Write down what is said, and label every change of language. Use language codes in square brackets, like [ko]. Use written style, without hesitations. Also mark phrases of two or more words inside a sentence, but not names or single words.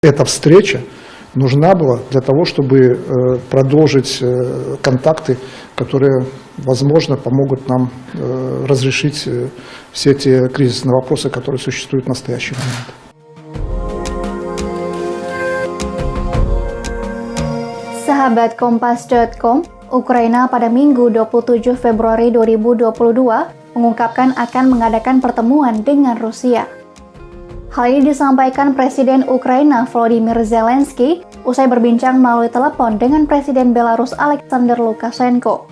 [ru] Эта встреча нужна была для того, чтобы продолжить контакты, которые, возможно, помогут нам разрешить все те кризисные вопросы, которые существуют в настоящий момент. [id] Sahabat Kompas.com, Ukraina pada Minggu 27 Februari 2022 mengungkapkan akan mengadakan pertemuan dengan Rusia. Hal ini disampaikan Presiden Ukraina Volodymyr Zelensky usai berbincang melalui telepon dengan Presiden Belarus Alexander Lukashenko.